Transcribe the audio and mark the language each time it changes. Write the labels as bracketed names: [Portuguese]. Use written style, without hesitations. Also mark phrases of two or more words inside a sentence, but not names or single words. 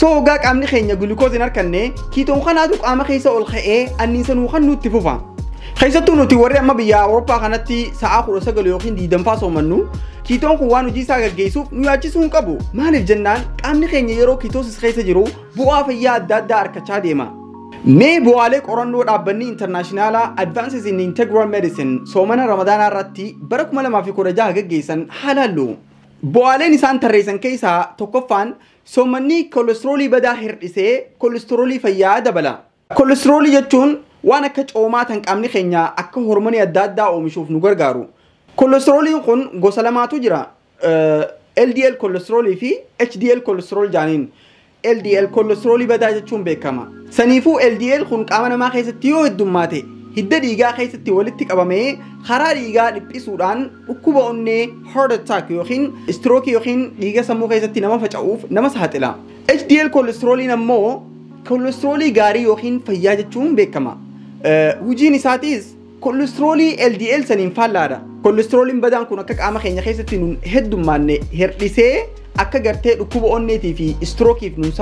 [Oromo] hoggaa qaamni keenya glukoozin harkanne ketoon kanaatu qaama keessa ol ka'ee anniinsa nuuf kennuutti fufa keessattuu nuti warri amma biyya Awurooppaa kanatti sa'a 19 yookiin 20 soomannu ketoon kun waan hojii isaa gaggeessuuf nu yaachisuu hin qabu maaliif jennaan qaamni keenya yeroo ketosis keessa jiru bu'aa fayyaa adda addaa harkachaa deema mee bu'aalee qorannoo dhaabbanni internationala [English] advances in integral medicine [Oromo] soomana ramadaanaa irratti bara 2016 gaggeessan haalallu bu'aaleen isaan tarreessan keessaa tokkoffaan soomanni kolesteroolii badaa hirdhisee kolesteroolii fayyaa dabala kolesteroolii jechuun waan akka coomaa tan qaamni keenya akka hormoonii adda addaa oomishuuf nu gargaaru kolesterooliin kun gosa lamaatu jira LDL kolesteroolii fi HDL kolesterool jaaniin LDL kolesteroolii badaa jechuun beekama saniifuu LDL kun qaama namaa keessatti yoo heddummaate hidda dhiigaa keessatti walitti qabamee karaa dhiigaa dhiphisuudhaan dhukkuba onnee [English] heart attack [Oromo] yookiin stroke yookiin dhiiga sammuu keessatti nama faca'uuf nama saaxila HDL kolesterooliin ammoo kolesteroolii gaarii yookiin fayyaa jechuun beekama hojiin isaatiis kolesteroolii LDL saniin faallaadha kolesterooliin badaan kun akka qaama keenya keessatti nun heddummaanne hirdhisee akka gartee dhukkuba onneetii fi strookiif nun